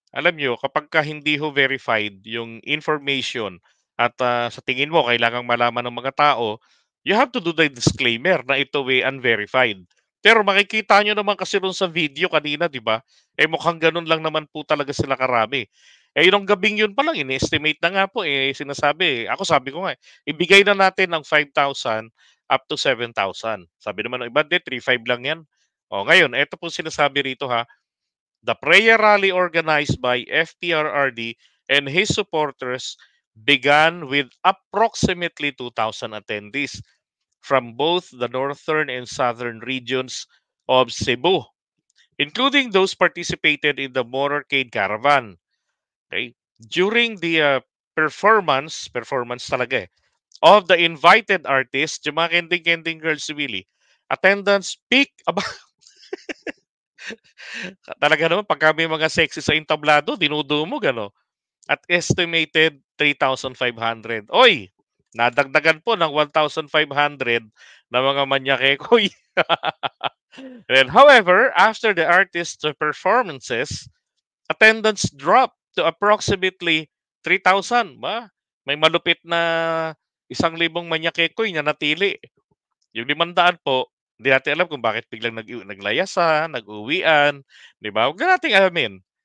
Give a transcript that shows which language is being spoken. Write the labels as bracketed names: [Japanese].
[Filipino] Alam nyo, kapag ka hindi ho verified yung information at sa tingin mo, kailangang malaman ng mga tao, [English] you have to do the disclaimer [Filipino] na ito unverified. Pero makikita nyo naman kasi ron sa video kanina, di ba? Mukhang ganun lang naman po talaga sila karami. Yung gabing yun pa lang, ini-estimate na nga po, sinasabi. Ako sabi ko nga, ibigay na natin ng 5,000 up to 7,000. Sabi naman ng iba, 3,500 lang yan. Ngayon, eto po sinasabi rito [English] the prayer rally organized by FPRRD and his supporters began with approximately 2,000 attendees from both the northern and southern regions of Cebu, including those participated in the motorcade caravan. [Filipino] Okay? [English] During the performance [Filipino] talaga [English] of the invited artists, [Filipino] yung mga kending-kending girls si Willie, [English] attendance peaked about [Filipino] talaga naman pagka may mga sexy sa entablado, dinudumog ano. [English] At estimated 3,500. [Filipino] Oy, nadagdagan po ng 1,500 na mga manyakekoy. [English] And however, after the artist's performances, attendance dropped to approximately 3,000. [Filipino] Ba? May malupit na 1,000 manyakekoy na natili. Yung 500 po, hindi natin alam kung bakit biglang naglayasan, nag-uwian, di ba? Huwag na nating alamin.